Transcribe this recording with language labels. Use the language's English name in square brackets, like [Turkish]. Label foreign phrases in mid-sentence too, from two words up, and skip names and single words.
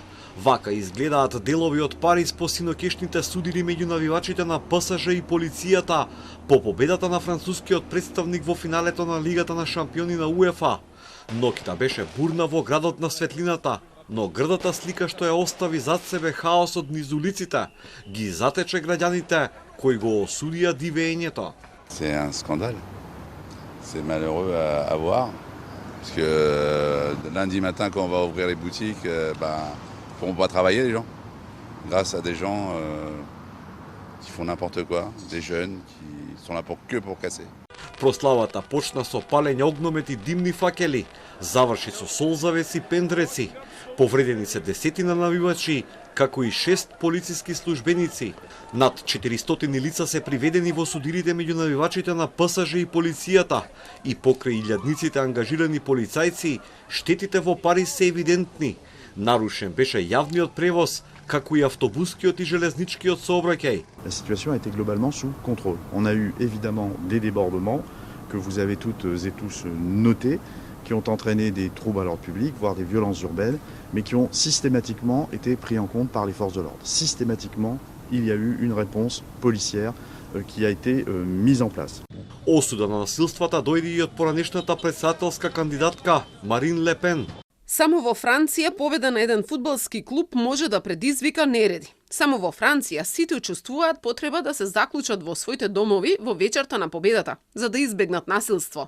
[Macedonian] Вака изгледаат делови од Париз по синокешните судири меѓу навивачите на ПСЖ и полицијата по победата на францускиот представник во финалето на Лигата на шампиони на УЕФА. Ноќта беше бурна во градот на светлината, но грдата слика што ја остави зад себе хаосот низ улиците, ги затече граѓаните кои го осудија дивењето. [French] C'est un scandale. C'est malheureux à voir. Parce que lundi matin, quand on va ouvrir les boutiques, ils ne pourront pas travailler, les gens. Grâce à des gens qui font n'importe quoi, des jeunes qui sont là que pour casser. [Macedonian] Прославата почна со палење огномети димни факели, заврши со солзавеси, пендреци. Повредени се десетина навивачи, како и 6 полициски службеници. Над 400 лица се приведени во судирите меѓу навивачите на ПСЖ и полицијата, и покрај илјадниците ангажирани полицајци, штетите во Париз се евидентни. Нарушен беше јавниот превоз, како и автобускиот и железничкиот сообраќај. [French] La situation a été globalement sous contrôle. On a eu évidemment des débordements que vous avez toutes et tous notés, qui ont entraîné des troubles à l'ordre public, voire des violences urbaines, mais qui ont systématiquement été pris en compte par les forces de l'ordre. Systématiquement, il y a eu une réponse policière qui a été mise en place. [Macedonian] Осуда на насилствата дојде и од поранешната претседателска кандидатка Марин Ле Пен. Само во Франција победа на еден фудбалски клуб може да предизвика нереди. Само во Франција сите чувствуваат потреба да се заклучат во своите домови во вечерта на победата, за да избегнат насилство.